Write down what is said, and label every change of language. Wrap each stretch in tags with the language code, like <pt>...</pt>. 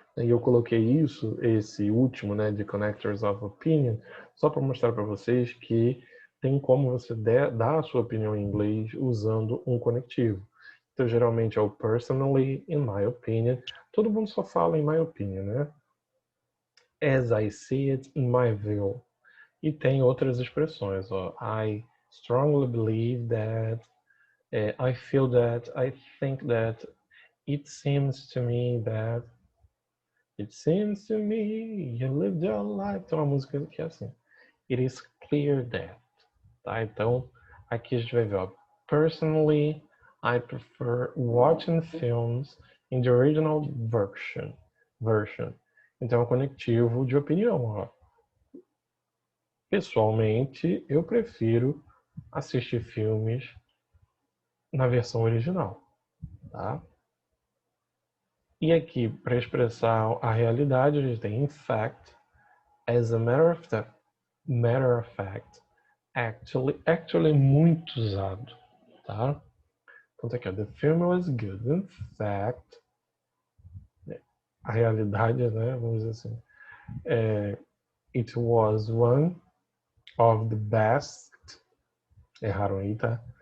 <pt>E eu coloquei isso, esse último, né, de Connectors of Opinion, só para mostrar para vocês que tem como você dar a sua opinião em inglês usando um conectivo. Então, geralmente é o personally, in my opinion. Todo mundo só fala in my opinion, né?</pt> <en>As I see it, in my view.</en> <pt>E tem outras expressões, ó.</pt> <en>I strongly believe that, I feel that, I think that, it seems to me that, it seems to me you lived your life.</en> <pt>Tem uma música que é assim.</pt> <en>It is clear that.</en> <pt>Tá? Então, aqui a gente vai ver, ó.</pt> <en>Personally, I prefer watching films in the original version.</en> <pt>Então, é um conectivo de opinião, ó. Pessoalmente, eu prefiro assistir filmes na versão original, tá? E aqui, para expressar a realidade, a gente tem in fact, as a matter of fact, actually é muito usado, tá? Então tá aqui, ó,</pt> <en>the film was good, in fact,</en> <pt>a realidade, né, vamos dizer assim,</pt> <en>it was one of the best,</en> <pt>erraram aí, tá?</pt>